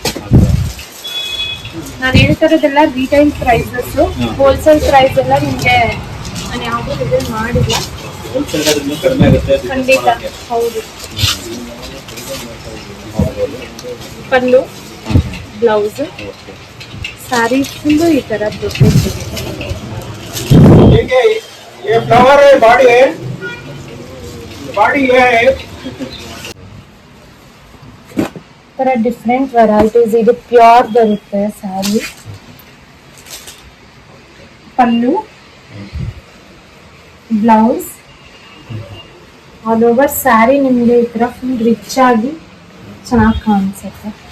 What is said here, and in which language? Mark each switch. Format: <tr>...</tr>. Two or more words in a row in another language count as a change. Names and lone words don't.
<kn>ನಾನು ಹೇಳ್ತಿರೋದೆಲ್ಲ</kn> <en>retail prices, wholesale price</en> <kn>ಎಲ್ಲ ನಿಮ್ಗೆ ನಾನು ಯಾವ್ದು ರಿವೀಲ್ ಮಾಡಿಲ್ಲ. ಹೋಲ್ಸೇಲ್ ಆದ್ರೆ ಇನ್ನೂ ಕಡಿಮೆ ಆಗುತ್ತೆ. ಖಂಡಿತ ಹೌದು. ಪಲ್ಲು,</kn> <en>blouse, saree full</en> <kn>ಈ ತರ</kn> <hi>ये फ्लावर है, बॉडी है, बॉडी ये है.</hi> <en>ತರ different varieties.</en> <kn>ಇದು ಪ್ಯೂರ್ ಬರುತ್ತೆ ಸ್ಯಾರಿ. ಪಲ್ಲು, ಬ್ಲೌಸ್,</kn> <en>all over saree</en> <kn>ನಿಮ್ಗೆ ಈ ತರ</kn> <en>full rich</en> <kn>ಆಗಿ ಚೆನ್ನಾಗಿ ಕಾಣಿಸುತ್ತೆ.</kn>